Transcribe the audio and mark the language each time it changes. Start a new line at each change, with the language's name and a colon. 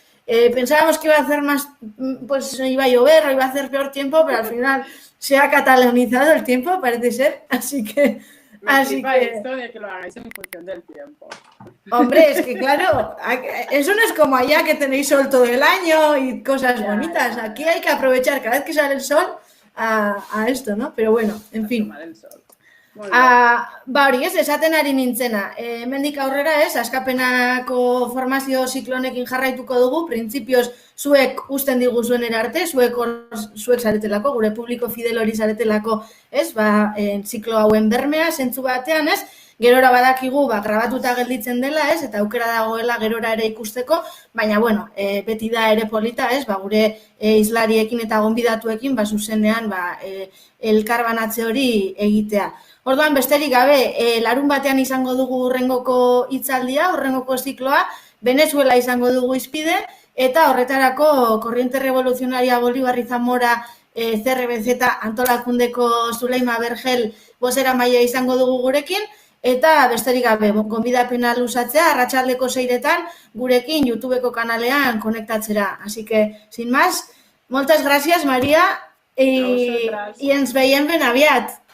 Spanish: Pensábamos que iba a hacer más, pues iba a llover o iba a hacer peor tiempo, pero al final se ha catalanizado el tiempo, parece ser, así que... Me flipa esto de que lo hagáis en función del tiempo. Hombre, es que claro, eso no es como allá que tenéis sol todo el año y cosas bonitas. Aquí hay que aprovechar cada vez que sale el sol a esto, ¿no? Pero bueno, en fin.
Basque: Ba hori, ez, esaten ari nintzena. Hemendik aurrera ez, askapenako formazio ziklonekin jarraituko dugu, printzipioz zuek usten diguzuen erarte, zuek zaretelako, gure publiko fidel hori zaretelako, ez, ziklo hauen bermea, zentzu batean, ez, gerora badakigu, grabatuta gelditzen dela, ez, eta aukera dagoela gerora ere ikusteko, baina, bueno, beti da ere polita, ez, gure izlariekin eta gonbidatuekin, zuzenean, elkarbanatze hori egitea. Orduan, besterik gabe, larun batean izango dugu hurrengoko hitzaldia, hurrengoko zikloa, Venezuela izango dugu izpide, eta horretarako Corriente Revolucionaria Bolivar Zamora CRBZ antolakundeko Zuleima Bergel bozeramailea izango dugu gurekin, eta besterik gabe, gonbidapena luzatzea, arratsaldeko 6etan gurekin YouTubeko kanalean konektatzera.
Spanish: Así que, sin más,
Catalan: moltes gràcies, Maria, i ens veiem ben aviat.